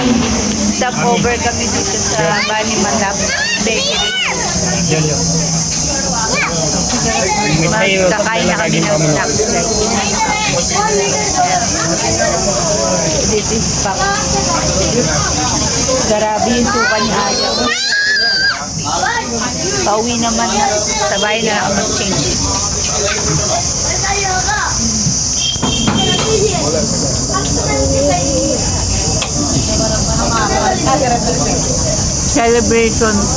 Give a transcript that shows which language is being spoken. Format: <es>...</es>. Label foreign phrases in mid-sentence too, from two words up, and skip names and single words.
<tl>Stop over kami dito sa Bani Matap Bakery. Magkakain na kami ng</tl> <en>snacks guys. This is pang.</en> <tl>Grabe yung suka ni Alia. Pauwi naman na. Sa bahay na lang mag-change.</tl> <en>Celebration.</en>